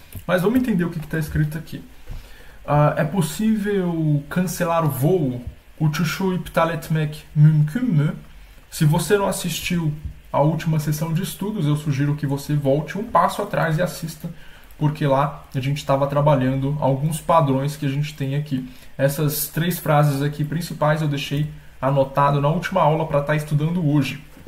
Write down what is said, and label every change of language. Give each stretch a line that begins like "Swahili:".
Portuguese: Mas vamos entender o que está escrito aqui. É possível cancelar o voo?
Turkish: Uçuşu iptal etmek mümkün mü?
Portuguese: Se você não assistiu à última sessão de estudos, eu sugiro que você volte um passo atrás e assista, porque lá a gente estava trabalhando alguns padrões que a gente tem aqui. Essas 3 frases aqui principais eu deixei anotado na última aula para estar estudando hoje.